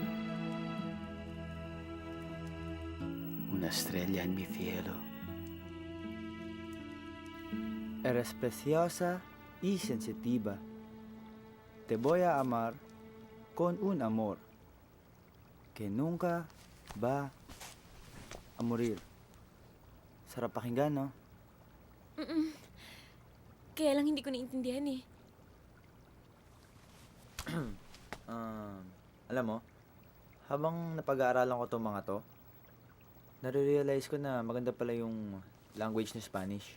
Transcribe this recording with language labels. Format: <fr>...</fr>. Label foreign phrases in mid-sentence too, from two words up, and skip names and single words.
<es>Una estrella en mi cielo. Eres preciosa y sensitiva. Te voy a amar con un amor que nunca va a morir.</es> <tl>Sarap pakinggan, no? Kaya lang hindi ko naiintindihan eh. Alam mo, habang napag-aaralan ko itong mga to, nare-realize ko na maganda pala yung language ng Spanish.</tl>